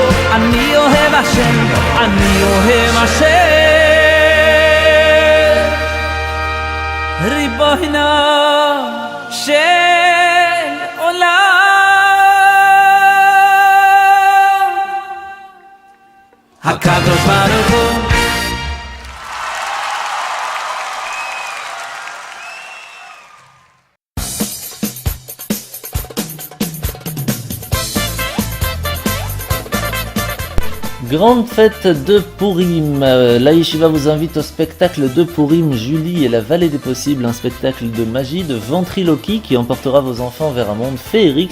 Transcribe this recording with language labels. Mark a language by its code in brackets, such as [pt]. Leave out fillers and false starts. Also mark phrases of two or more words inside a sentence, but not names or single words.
[he] אני אוהב השם, אני אוהב השם, ריבונו של עולם, הקדוש ברוך הוא. [fr] Grande fête de Purim. La Yeshiva vous invite au spectacle de Purim, Julie et la vallée des possibles, un spectacle de magie, de ventriloquie qui emportera vos enfants vers un monde féerique.